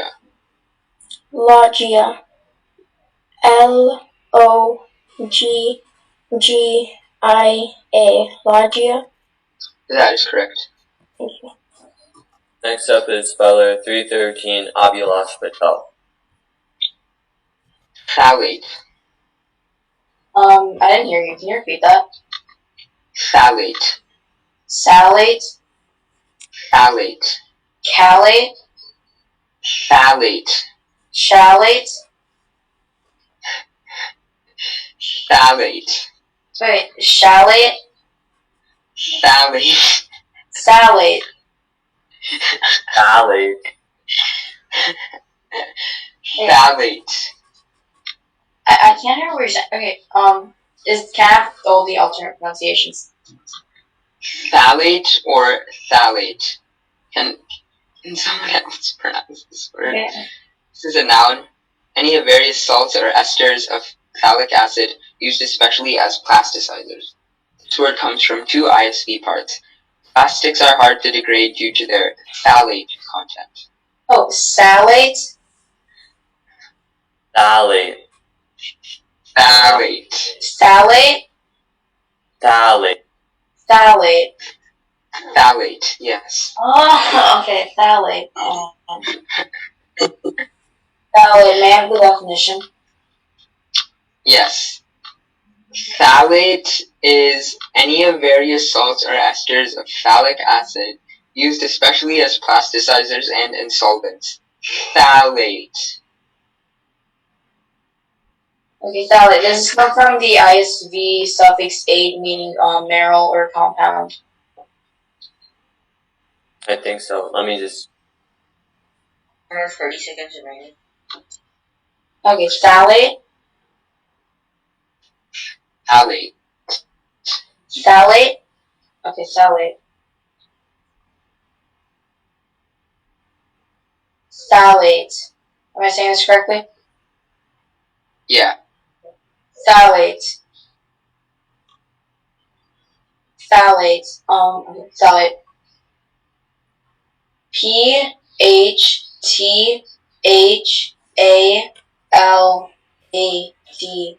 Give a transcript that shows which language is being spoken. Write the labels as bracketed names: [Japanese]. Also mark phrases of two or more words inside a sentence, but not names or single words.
[English] Loggia. Loggia. Loggia. That is correct. Thank you. Next up is speller 313 Abhilash Patel. Phthalate. I didn't hear you. Can you repeat that? Phthalate. Salate? Phthalate. Calate? Phthalate. Shalate? Phthalate. Wait, shalate? Phthalate. Salate. Phthalate. Phthalate. I can't hear what you're saying. Okay, can I have all the alternate pronunciations? Phthalate or phthalate? Can someone else pronounce this word? Okay. This is a noun. Any of various salts or esters of phthalic acid used especially as plasticizers. This word comes from two ISV parts. Plastics are hard to degrade due to their phthalate content. Oh, salate? Phthalate. Phthalate. Salate? Phthalate. Phthalate. Phthalate, yes. Oh, okay, phthalate. Phthalate, may I have the definition? Yes. Phthalate is any of various salts or esters of phthalic acid used especially as plasticizers and in solvents. Phthalate. Okay, phthalate. Does this come from the ISV suffix ate, meaning mineral or compound? I think so. Let me just. 30 seconds remaining. Okay, phthalate. Phthalate. Phthalate. Okay, phthalate. Phthalate. Am I saying this correctly? Yeah. Phthalate. Phthalate. Phthalate. PHTHALATE.